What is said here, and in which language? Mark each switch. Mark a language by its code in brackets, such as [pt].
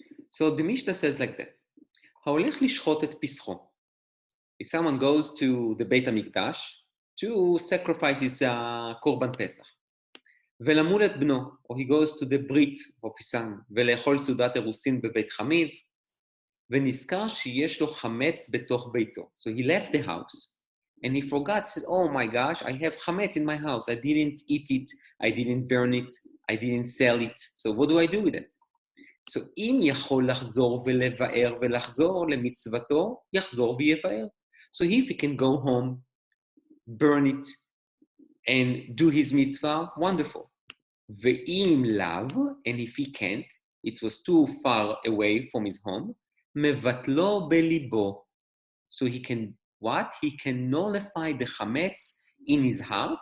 [en] So the Mishnah says like that. [he] Ha'olech lishchot et pischo. [en] If someone goes to the Beit HaMikdash to sacrifice his korban pesach, [he] ולמול את בנו, [en] or he goes to the ברית of his son, [he] ולאכול סעודת אירוסין בבית חמיו, ונזכר שיש לו חמץ בתוך ביתו. [en] So he left the house, and he forgot, said, oh my gosh, I have chametz in my house. I didn't eat it, I didn't burn it, I didn't sell it. So what do I do with it? So [he] אם יכול לחזור ולבאר ולחזור למצוותו, יחזור ויבאר. [en] So if he can go home, burn it, and do his mitzvah, wonderful. [he] ואם לאו, [en] and if he can't, it was too far away from his home, [he] מבטלו בליבו. [en] So he can, what? He can nullify the chametz in his heart.